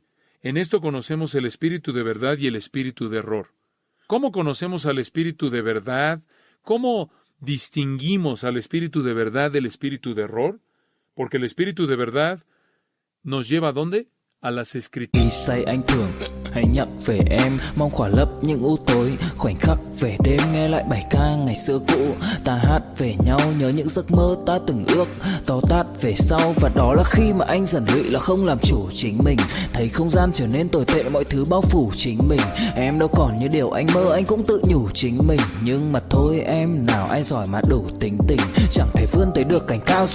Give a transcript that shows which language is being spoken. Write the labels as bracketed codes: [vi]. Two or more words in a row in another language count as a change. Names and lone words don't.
[es] En esto conocemos el espíritu de verdad y el espíritu de error. ¿Cómo conocemos al espíritu de verdad? ¿Cómo distinguimos al espíritu de verdad del espíritu de error? Porque el espíritu de verdad nos lleva ¿a dónde? A las Escrituras. [vi] Khi say anh thường hay nhắc về em, mong khỏa lấp những u tối, khoảnh khắc về đêm nghe lại bài ca ngày xưa cũ, ta hát về nhau nhớ những giấc mơ ta từng ước, to tát về sau và đó là khi mà anh dần lụy là không làm chủ chính mình, thấy không gian trở nên tồi tệ, mọi thứ bao phủ chính mình, em đâu còn như điều anh mơ, anh cũng tự nhủ chính mình, nhưng mà thôi em nào ai giỏi mà đủ tính tình, chẳng thể vươn tới được cảnh cao